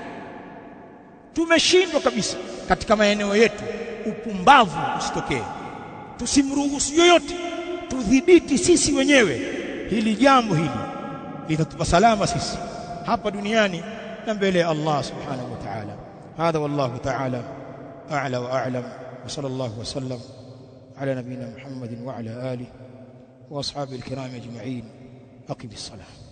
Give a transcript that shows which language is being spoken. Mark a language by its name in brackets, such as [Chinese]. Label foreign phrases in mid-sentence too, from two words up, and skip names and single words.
[Swahili] Tumeshindwa kabisa katika maeneo yetu, upumbavu usitokee. Tusimruhusu yoyote, tudhibiti sisi wenyewe. Hili jambo hili litatupa salama sisi hapa duniani na mbele ya Allah [Arabic] سبحانه وتعالى. هذا والله تعالى أعلى وأعلم. وصلى الله وسلم على نبينا محمد وعلى آله وأصحابه الكرام أجمعين. أقم الصلاة.